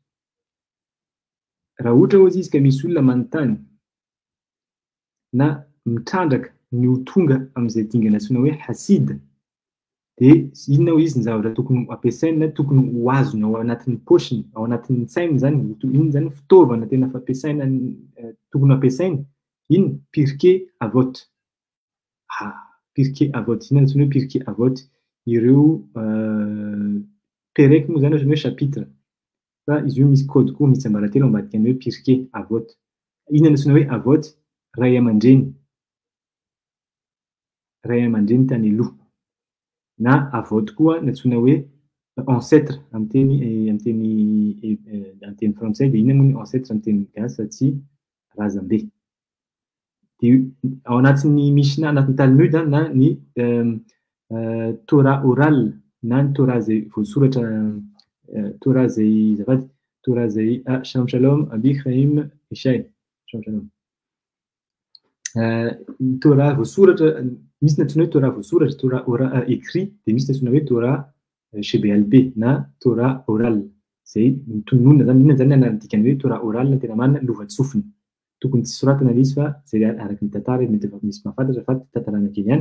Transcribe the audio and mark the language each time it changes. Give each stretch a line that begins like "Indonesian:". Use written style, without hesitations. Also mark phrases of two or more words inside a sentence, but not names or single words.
Malagasy: Raha ohatra hozy izy ka misy olona manontany na mitrandraka ny ho tonga amin'izay dingana antsoina hoe hasid, dia inona hoy izy ny zavatra tokony ampiasainy na tokony ho azony ao anatin'ny pochiny, ao anatin'ny sainy zany, iny zany fitaovana tena fampiasaina tokony ampiasainy, iny pirke avot. Pirkei Avot. Ina antsoina hoe Pirkei Avot. Ireo perek moa zany ohatran'ny hoe chapitre. Fa izy io misy kôdy koa, misy ambaratelo ambadika ny hoe Pirkei Avot. Ina antsoina hoe Avot? Ray aman-dreny. Ray aman-dreny tany aloha. Na Avot koa antsoina hoe ancêtre amin'ny teny frantsay, dia ina moa ny ancêtre amin'ny teny gasy fa tsy razambe. Dia ao anatin'ny Mishna, anatin'ny Talmud na ny Torah oral na ny Torah izay voasoratra, Torah izay zafady, Torah izay
Hebrew: shalom shalom Abi Chaim Ishay, shalom shalom.
Malagasy: Torah voasoratra, misy ny antsoina hoe Torah voasoratra, Torah
French: oral écrit,
Malagasy: dia misy ny antsoina hoe
Hebrew: Torah Shebealpe
Malagasy: na Torah oral. Izay notonona zany, inona zany anarana hoe Torah oral na tena marina lova-tsofina. Tokony tsy soratana ilay izy fa izay araka ny tantara mety efa misy mahafantatra fa tantarana kely ihany.